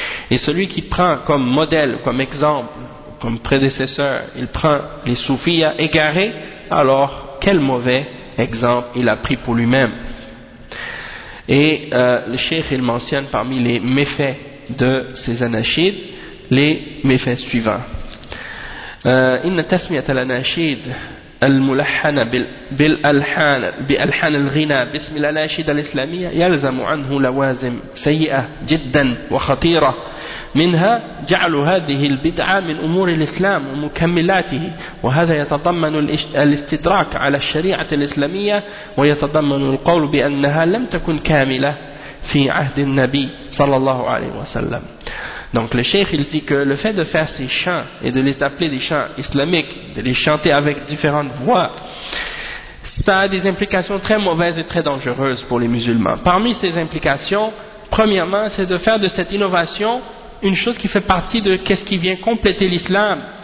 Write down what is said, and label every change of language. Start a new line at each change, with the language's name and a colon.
French: Et celui qui prend comme modèle, comme exemple, comme prédécesseur, il prend les soufis égarés, alors quel mauvais exemple il a pris pour lui-même. Et le cheikh il mentionne parmi les méfaits de ces anachides les méfaits suivants.
Arabic: Inna tasmiyat al-anachid الملحن بالألحان بألحان الغنى باسم الأناشيد الإسلامية يلزم عنه لوازم سيئة جدا وخطيرة، منها جعل هذه البدعة من أمور الإسلام ومكملاته، وهذا يتضمن الاستدراك على الشريعة الإسلامية، ويتضمن القول بأنها لم تكن كاملة في عهد النبي صلى الله عليه وسلم.
French: Donc le cheikh il dit que le fait de faire ces chants et de les appeler des chants islamiques, de les chanter avec différentes voix, ça a des implications très mauvaises et très dangereuses pour les musulmans. Parmi ces implications, premièrement, c'est de faire de cette innovation une chose qui fait partie de qu'est-ce qui vient compléter l'islam.